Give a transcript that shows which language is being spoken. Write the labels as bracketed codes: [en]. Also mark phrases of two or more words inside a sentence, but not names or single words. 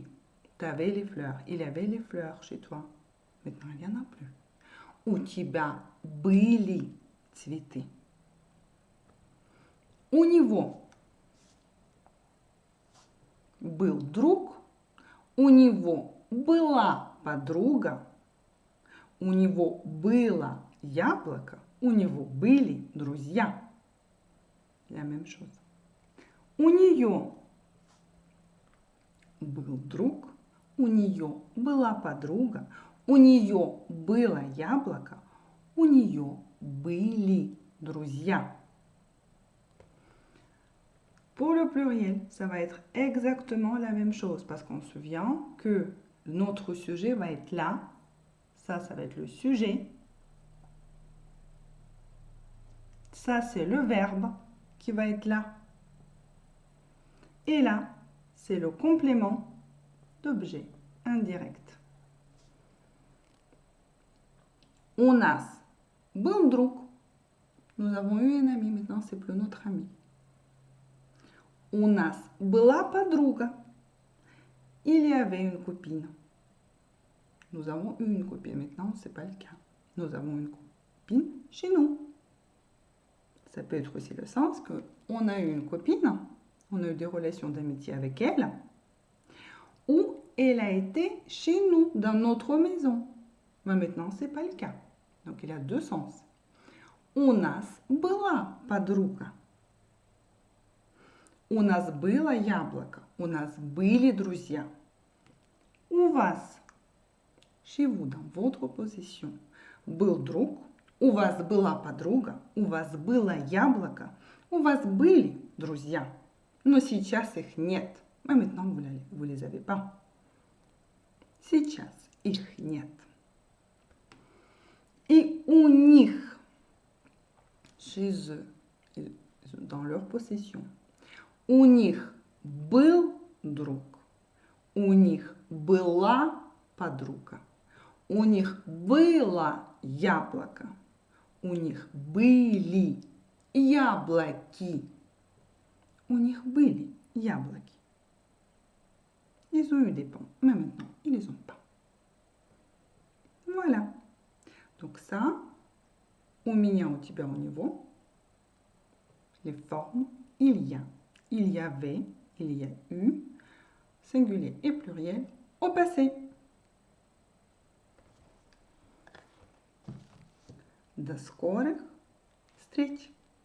[fr] Tu avais les fleurs. Il y avait les fleurs chez toi. Maintenant, il n'y en a plus. [ru] У тебя были цветы. У него был друг. У него была подруга, у него было яблоко, у него были друзья. [fr] La même chose. [ru] У нее был друг, у нее была подруга, у нее было яблоко, у нее были друзья. [fr] Pour le pluriel, ça va être exactement la même chose parce qu'on se souvient que notre sujet va être là. Ça va être le sujet. Ça, c'est le verbe qui va être là. Et là, c'est le complément d'objet indirect. [ru] У нас был друг. [fr] Nous avons eu un ami, maintenant c'est plus notre ami. У нас была подруга. Il y avait une copine. Nous avons eu une copine, maintenant ce n'est pas le cas. Nous avons une copine chez nous. Ça peut être aussi le sens que on a eu une copine, on a eu des relations d'amitié avec elle, ou elle a été chez nous, dans notre maison. Mais maintenant, ce n'est pas le cas. Donc, il a deux sens. [ru] У нас была подруга. У нас было яблоко. У нас были друзья. У вас, [fr] chez vous, dans votre position, [ru] был друг. У вас была подруга, у вас было яблоко, у вас были друзья. Но сейчас их нет. [fr] Mais maintenant, vous les avez pas. [ru] Сейчас их нет. И у них, [fr] chez eux, dans leur possession, [ru] у них был друг, у них была подруга, у них было яблоко. У них были яблоки. У них были яблоки. [fr] Ils ont eu des pommes, mais maintenant, ils les ont pas. Voilà. Donc ça, [ru] у меня, у тебя, у него. [fr] Les formes, il y a, il y avait, il y a eu, singulier et pluriel au passé. [ru] До скорых встреч!